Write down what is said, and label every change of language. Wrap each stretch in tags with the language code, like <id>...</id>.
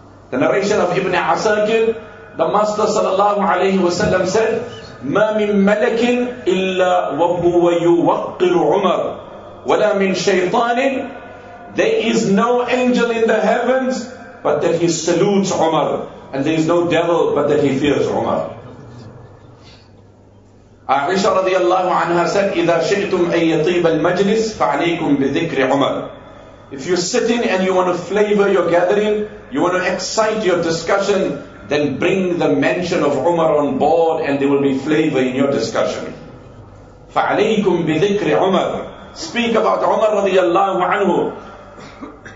<en>The narration of Ibn Asakir, the Master sallallahu alayhi wa sallam said,</en> <ar>مَا مِن مَلَكٍ إِلَّا وَهُوَ يُوَقِّرُ عُمَرُ وَلَا مِن شَيْطَانٍ.</ar> <en>There is no angel in the heavens but that he salutes Umar. And there is no devil but that he fears Umar. Aisha radiallahu anha said,</en> <ar>إِذَا شِئْتُمْ أَن يَطِيبَ الْمَجْلِسِ فَعَلَيْكُمْ بِذِكْرِ عُمَرُ.</ar> <en>If you're sitting and you want to flavor your gathering, you want to excite your discussion, then bring the mention of Umar on board and there will be flavor in your discussion.</en> <ar>فَعَلَيْكُمْ بِذِكْرِ عُمَرُ.</ar> <en>Speak about Umar radiallahu anhu.</en>